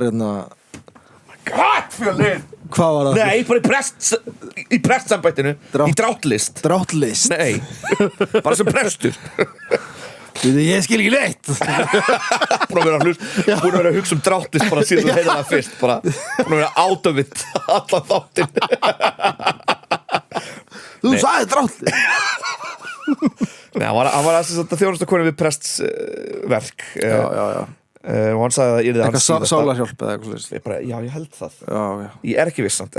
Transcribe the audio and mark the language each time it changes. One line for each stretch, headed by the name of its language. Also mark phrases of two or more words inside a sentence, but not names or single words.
Icelandic: Fjölnir! Hvað var það? Nei, bara í prestsambættinu í dráttlist. Dráttlist? Nei, bara sem prestur. Ég skil ekki neitt. Búin að vera að hugsa dráttlist bara síðan þú heyrði það fyrst, bara búin að vera
English: out of it
Icelandic: allan þáttinn. Þú sagði dráttlist. Nei, hann var að þjónusta konu við prestsverk. Já. Og hann sagði að það yrði hans síðasta. Eitthvað sálarhjálp eða eitthvað slíkt. Já, ég held það. Já. Ég er ekki vissant.